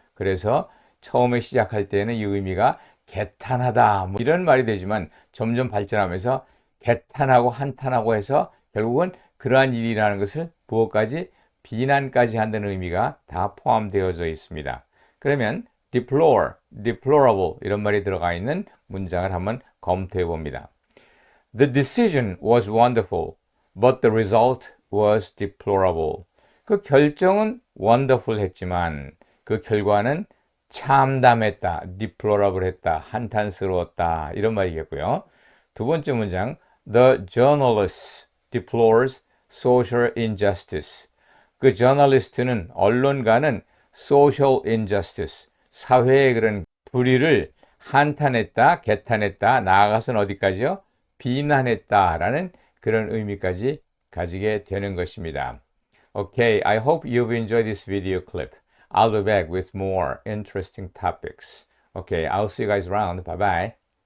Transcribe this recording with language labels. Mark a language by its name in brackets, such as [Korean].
[Korean] 그래서 처음에 시작할 때는 이 의미가 개탄하다 뭐 이런 말이 되지만 점점 발전하면서 개탄하고 한탄하고 해서 결국은 그러한 일이라는 것을 무엇까지 비난까지 한다는 의미가 다 포함되어져 있습니다. 그러면 deplore, deplorable 이런 말이 들어가 있는 문장을 한번 검토해 봅니다. [English] The decision was wonderful, but the result was deplorable. [Korean] 그 결정은 wonderful 했지만 그 결과는 참담했다, deplorable 했다, 한탄스러웠다 이런 말이겠고요. 두 번째 문장 [English] The journalist deplores social injustice. [Korean] 그 저널리스트는 언론가는 [English] social injustice, [Korean] 사회의 그런 불의를 한탄했다, 개탄했다, 나아가서는 어디까지요? 비난했다라는 그런 의미까지 가지게 되는 것입니다. [English] Okay, I hope you've enjoyed this video clip. I'll be back with more interesting topics. Okay, I'll see you guys around. Bye bye.